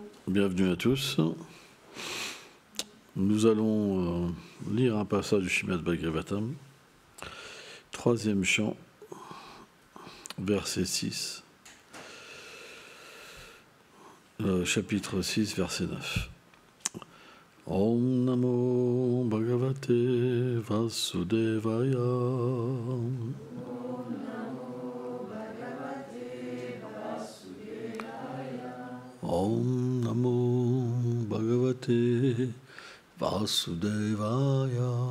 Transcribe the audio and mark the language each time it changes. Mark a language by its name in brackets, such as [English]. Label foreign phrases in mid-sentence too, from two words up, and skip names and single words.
[French] Bienvenue à tous. Nous allons lire un passage du Srimad Bhagavatam, 3e chant, verset 6, chapitre 6, verset 9. [Sanskrit] Om Namo Bhagavate Vasudevaya. Om Namo Bhagavate Vasudevaya.